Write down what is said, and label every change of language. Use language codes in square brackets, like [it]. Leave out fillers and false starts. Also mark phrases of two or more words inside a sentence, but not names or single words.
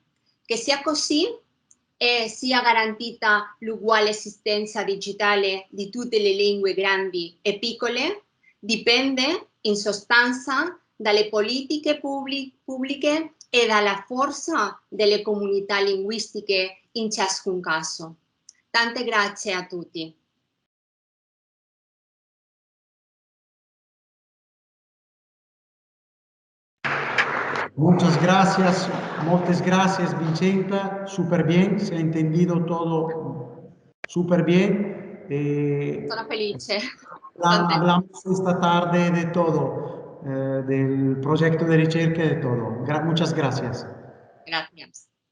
[it] Che sia così e sia garantita l'uguale esistenza digitale di tutte le lingue grandi e piccole dipende in sostanza dalle politiche pubbliche e dalla forza delle comunità linguistiche in ciascun caso. Tante grazie a tutti. [es] Muchas gracias Vincenta, súper bien, se ha entendido todo súper bien. [it] Sono felice. [es] Hablamos esta tarde de todo, del proyecto de ricerca y de todo. Muchas gracias. Gracias.